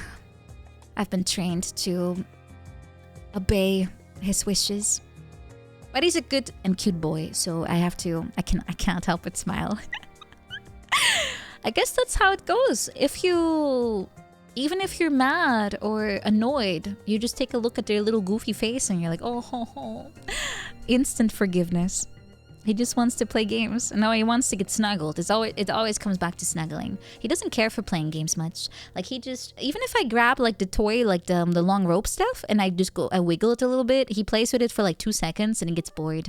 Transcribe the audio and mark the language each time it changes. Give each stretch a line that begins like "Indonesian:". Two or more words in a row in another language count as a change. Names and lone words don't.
English: I've been trained to obey his wishes. But he's a good and cute boy, so I can't help but smile. I guess that's how it goes. Even if you're mad or annoyed, you just take a look at their little goofy face and you're like, oh, ho, ho. Instant forgiveness. He just wants to play games. No, he wants to get snuggled. It always comes back to snuggling. He doesn't care for playing games much. Like he just, even if I grab like the toy, like the long rope stuff, and I wiggle it a little bit, he plays with it for like 2 seconds and he gets bored.